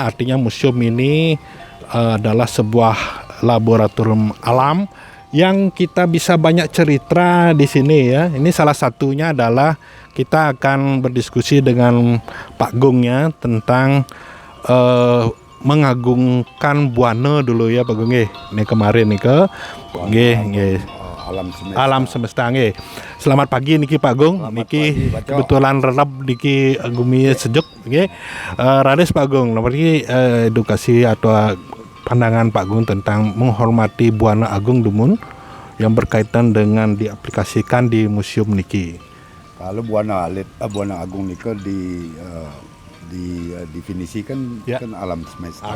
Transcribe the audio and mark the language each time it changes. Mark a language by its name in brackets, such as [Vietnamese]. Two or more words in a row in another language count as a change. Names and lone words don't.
[Indonesian] Artinya museum ini adalah sebuah laboratorium alam yang kita bisa banyak cerita di sini ya. Ini salah satunya adalah kita akan berdiskusi dengan Pak Gung ya tentang mengagungkan buana dulu ya Pak Gung. Ini kemarin nih ke alam semesta nggih. Selamat pagi niki Pak Gung. Niki kebetulan [Balinese] relap niki gumi [Indonesian] sejuk nggih. Rades Pak Gung, niki edukasi atau pandangan Pak Gung tentang menghormati Buana Agung Dumun yang berkaitan dengan diaplikasikan di museum niki. Kalau Buana Agung niki didefinisikan ya, kan alam semesta.